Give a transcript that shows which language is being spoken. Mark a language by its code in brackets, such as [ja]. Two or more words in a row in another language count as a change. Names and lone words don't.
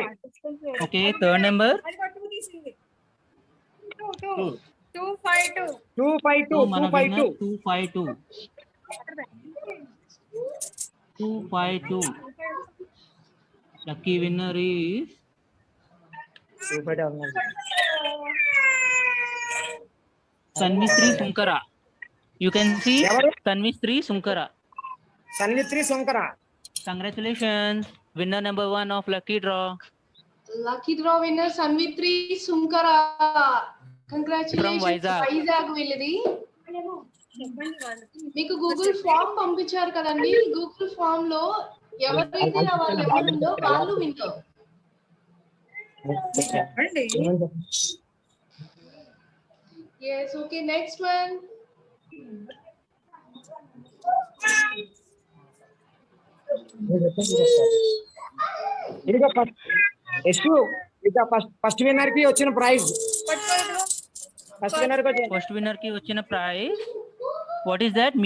[en] Okay, third number 252. [te] మన విన్నర్ 252. [en] Lucky winner is Tanvishree Sunkara. You can see Tanvishree Sunkara. Congratulations, winner number 1 of lucky draw. Lucky draw winner Tanvishree Sunkara. Congratulations. From Vizag. [te] Vizag వెళ్ళిది. మీకు గూగుల్ ఫామ్ పంపించారు కదండి. గూగుల్ ఫామ్ లో ఎవరైతే వాళ్ళు ఎవరుందో వాళ్ళు విన్నర్. [en] Yes, okay, next one. first winner [te] కి వచ్చిన ప్రైజ్. [en] first winner [te] కి వచ్చిన ప్రైజ్ [en] what is that?